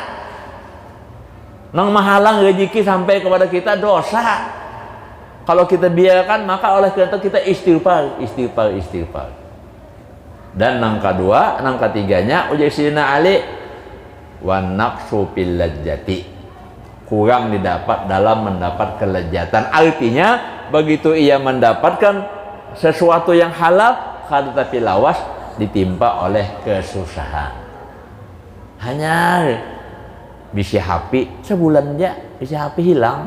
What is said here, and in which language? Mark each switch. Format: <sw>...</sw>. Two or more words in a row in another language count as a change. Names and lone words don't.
<bjn>Nang mahalang rezeki sampai kepada kita dosa.</bjn> <id>Kalau kita biarkan, maka oleh karena kita istighfar.</id> <bjn>Dan nang kedua, nang ketiganya, ujar Sayyidina Ali,</bjn> <ar>والنقص في اللذات.</ar> <id>Kurang didapat dalam mendapat kelezatan. Artinya begitu ia mendapatkan sesuatu yang halal, tetapi lawas ditimpa oleh kesusahan. Hanya bisa HP sebulan aja, bisa HP hilang.</id>